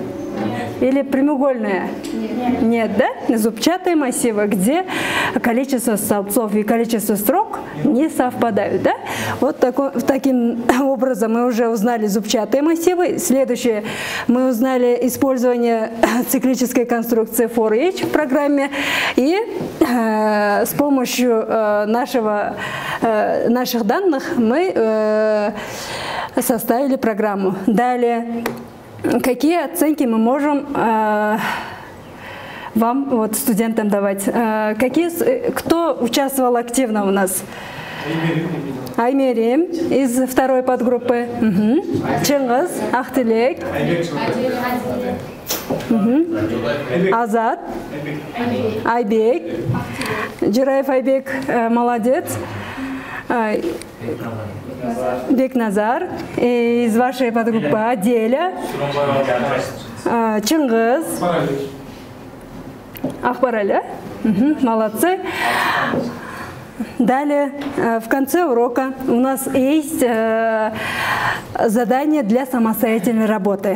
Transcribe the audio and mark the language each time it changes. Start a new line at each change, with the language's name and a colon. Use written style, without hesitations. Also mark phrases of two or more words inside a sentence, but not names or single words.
Russian: Или прямоугольные? Нет, да? Зубчатые массивы, где количество столбцов и количество строк не совпадают, да? Вот таким образом мы уже узнали зубчатые массивы. Следующее, мы узнали использование циклической конструкции for each в программе. И с помощью наших данных мы составили программу. Далее, какие оценки мы можем вам, вот, студентам давать? Кто участвовал активно у нас? Аймерим из второй подгруппы. Чыңгыз, Ахтилек. Азат. Айбек. Жираев Айбек, молодец. Бекназар из вашей подгруппы. Аделя. Чыңгыз. Ахбараля. Молодцы. Далее, в конце урока у нас есть задание для самостоятельной работы.